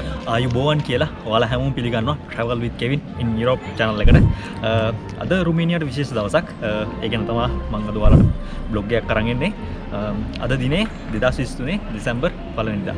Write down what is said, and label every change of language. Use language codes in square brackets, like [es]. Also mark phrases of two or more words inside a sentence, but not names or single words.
[si] ආයුබෝවන් කියලා ඔයාලා හැමෝම පිළිගන්නවා travel with Kevin in Europe channel එකට. අද රුමේනියාවට විශේෂ දවසක්. ඒ ගැන තමයි මම අද ඔයාලට බ්ලොග් එකක් අරන් එන්නේ. අද දිනේ 2023 දෙසැම්බර් 1 වෙනිදා.